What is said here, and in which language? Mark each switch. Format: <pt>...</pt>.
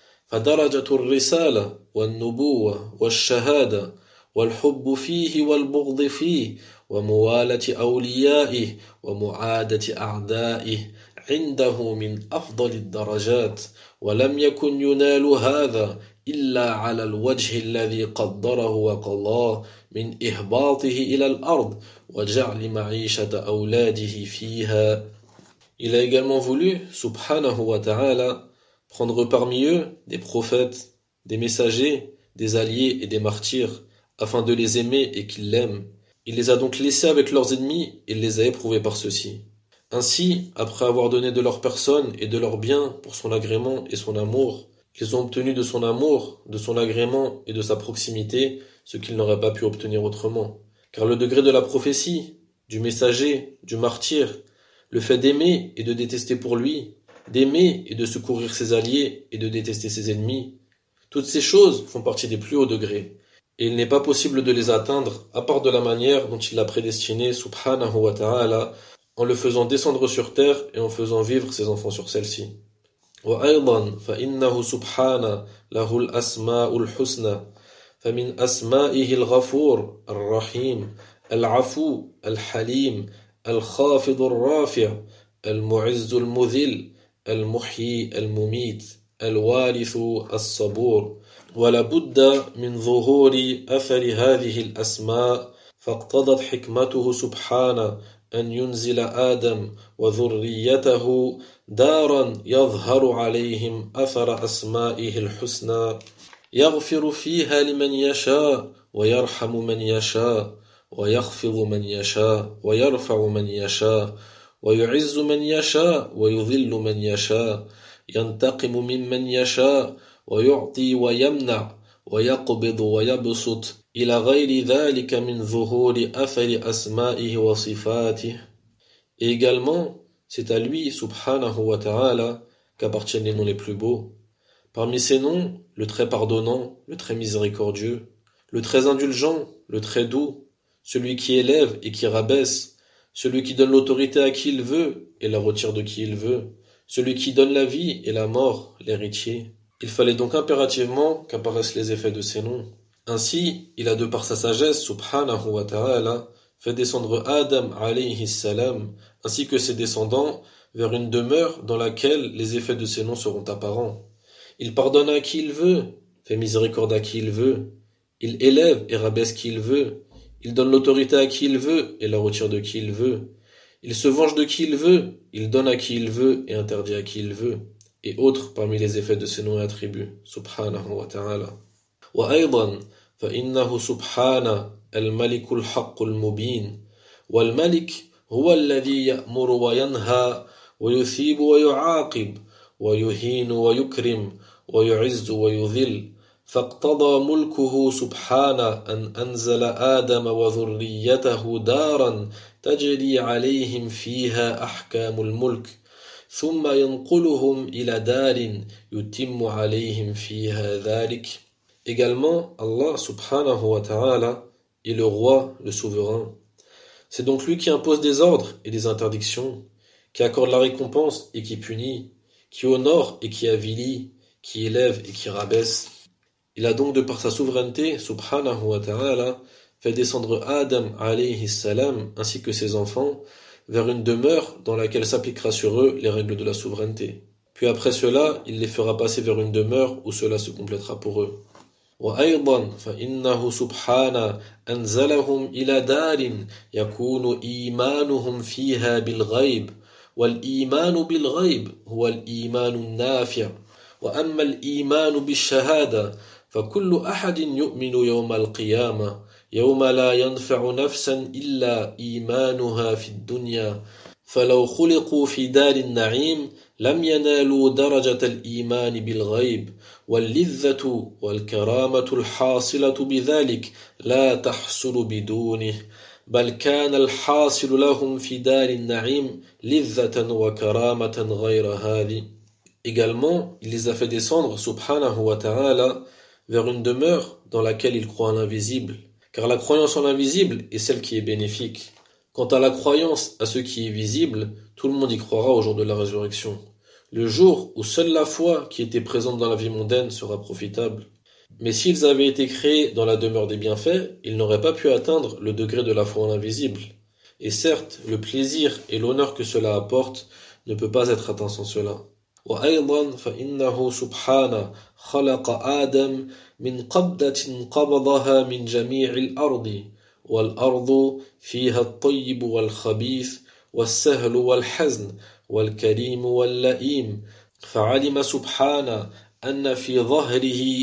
<ar>فدرجة الرسالة والنبوة والشهادة والحب فيه والبغض فيه وموالة أوليائه ومعادة أعدائه عنده من أفضل الدرجات، ولم يكن ينال هذا إلا على الوجه الذي قدره وقضاه من إهباطه إلى الأرض وجعل معيشة أولاده فيها.</ar> <fr>Il a également voulu,</fr> <ar>subhanahu wa ta'ala,</ar> <fr>prendre parmi eux des prophètes, des messagers, des alliés et des martyrs, afin de les aimer et qu'ils l'aiment. Il les a donc laissés avec leurs ennemis et les a éprouvés par ceux-ci. Ainsi, après avoir donné de leur personne et de leurs biens pour son agrément et son amour, ils ont obtenu de son amour, de son agrément et de sa proximité ce qu'ils n'auraient pas pu obtenir autrement. Car le degré de la prophétie, du messager, du martyr, le fait d'aimer et de détester pour lui, d'aimer et de secourir ses alliés et de détester ses ennemis, toutes ces choses font partie des plus hauts degrés. Et il n'est pas possible de les atteindre à part de la manière dont il l'a prédestiné,</fr> <ar>subhanahu wa ta'ala,</ar> <fr>en le faisant descendre sur terre et en faisant vivre ses enfants sur celle-ci.</fr> <ar>وأيضا فإنه سبحانه له الأسماء الحسنى فمن أسمائه الغفور الرحيم العفو الحليم الخافض الرافع المعز المذل المحيي المميت الوارث الصبور ولا بد من ظهور أثر هذه الأسماء فاقتضت حكمته سبحانه أن ينزل آدم وذريته دارا يظهر عليهم أثر أسمائه الحسنى يغفر فيها لمن يشاء ويرحم من يشاء ويخفض من يشاء ويرفع من يشاء ويعز من يشاء ويذل من يشاء ينتقم ممن يشاء ويعطي ويمنع ويقبض ويبسط إلى غير ذلك من ظهور أثر أسمائه وصفاته.</ar> <fr>Et également, c'est à lui,</fr> <ar>subhanahu wa ta'ala,</ar> <fr>qu'appartiennent les noms les plus beaux. Parmi ces noms, le très pardonnant, le très miséricordieux, le très indulgent, le très doux, celui qui élève et qui rabaisse, celui qui donne l'autorité à qui il veut et la retire de qui il veut, celui qui donne la vie et la mort, l'héritier. Il fallait donc impérativement qu'apparaissent les effets de ces noms. Ainsi, il a de par sa sagesse,</fr> <ar>subhanahu wa ta'ala,</ar> <fr>fait descendre Adam</fr> <ar>alayhi salam,</ar> <fr>ainsi que ses descendants, vers une demeure dans laquelle les effets de ses noms seront apparents. Il pardonne à qui il veut, fait miséricorde à qui il veut. Il élève et rabaisse qui il veut. Il donne l'autorité à qui il veut et la retire de qui il veut. Il se venge de qui il veut, il donne à qui il veut et interdit à qui il veut. Et autres parmi les effets de ses noms et attributs,</fr> <ar>subhanahu wa ta'ala. وأيضا فإنه سبحانه الملك الحق المبين والملك هو الذي يأمر وينهى ويثيب ويعاقب ويهين ويكرم ويعز ويذل فاقتضى ملكه سبحانه أن أنزل آدم وذريته دارا تجري عليهم فيها أحكام الملك ثم ينقلهم إلى دار يتم عليهم فيها ذلك.</ar> <fr>Également, Allah</fr> <ar>subhanahu wa ta'ala</ar> <fr>est le roi, le souverain. C'est donc lui qui impose des ordres et des interdictions, qui accorde la récompense et qui punit, qui honore et qui avilit, qui élève et qui rabaisse. Il a donc de par sa souveraineté,</fr> <ar>subhanahu wa ta'ala,</ar> <fr>fait descendre Adam</fr> <ar>alayhi salam</ar> <fr>ainsi que ses enfants vers une demeure dans laquelle s'appliquera sur eux les règles de la souveraineté. Puis après cela, il les fera passer vers une demeure où cela se complétera pour eux.</fr> <ar>وأيضا فإنه سبحانه أنزلهم إلى دار يكون إيمانهم فيها بالغيب والإيمان بالغيب هو الإيمان النافع وأما الإيمان بالشهادة فكل أحد يؤمن يوم القيامة يوم لا ينفع نفسا إلا إيمانها في الدنيا فلو خلقوا في دار النعيم لم ينالوا درجة الإيمان بالغيب واللذة والكرامة الحاصلة بذلك لا تحصل بدونه بل كان الحاصل لهم في دار النعيم لذة وكرامة غير هذه.</ar> <fr>Également, il les a fait descendre,</fr> <ar>subhanahu wa ta'ala,</ar> <fr>vers une demeure dans laquelle ils croient à l'invisible. Car la croyance en l'invisible est celle qui est bénéfique. Quant à la croyance à ce qui est visible, tout le monde y croira au jour de la résurrection, le jour où seule la foi qui était présente dans la vie mondaine sera profitable. Mais s'ils avaient été créés dans la demeure des bienfaits, ils n'auraient pas pu atteindre le degré de la foi en l'invisible. Et certes, le plaisir et l'honneur que cela apporte ne peut pas être atteint sans cela.</fr> <ar>وأيضا فإنه سبحانه خلق آدم من قبضة قبضها من جميع الأرض والأرض فيها الطيب والخبيث والسهل والحزن والكريم واللئيم فعلم سبحانه أن في ظهره</ar>